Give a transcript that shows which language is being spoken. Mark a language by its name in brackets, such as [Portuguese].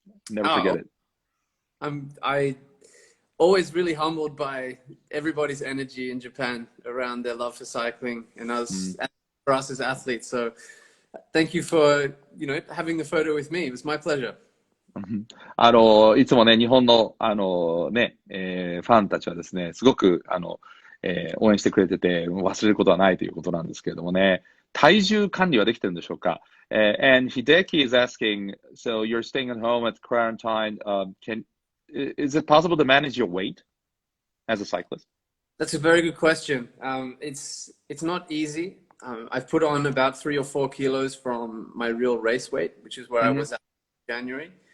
[English] Never forget it. I always really humbled by everybody's energy in Japan around their love for cycling and for us as athletes. So thank you for, having the photo with me. It was my pleasure. [Japanese] いつもね、日本の、ファンたちはですね、すごく、応援してくれてて、忘れることはないということなんですけれどもね、体重管理はできてるんでしょうか？ [English] And Hideki is asking, so you're staying at home at quarantine, is it possible to manage your weight as a cyclist? That's a very good question. It's not easy. I've put on about 3 or 4 kilos from my real race weight, which is where I was at in January.